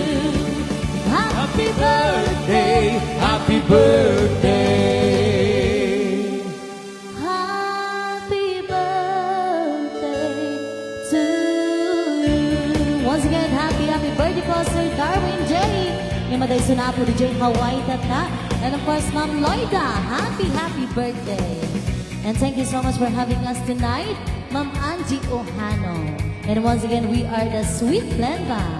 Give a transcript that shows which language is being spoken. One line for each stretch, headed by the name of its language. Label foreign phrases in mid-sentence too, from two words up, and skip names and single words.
English: Happy birthday, happy birthday. Happy birthday to you. Once again, happy birthday po Sir Darwin J. Yung maday sunapo di J. Hawaii Tata. And of course, Ma'am Loida, happy birthday. And thank you so much for having us tonight, Ma'am Angie Ohano. And once again, we are the Sweet Blend Band.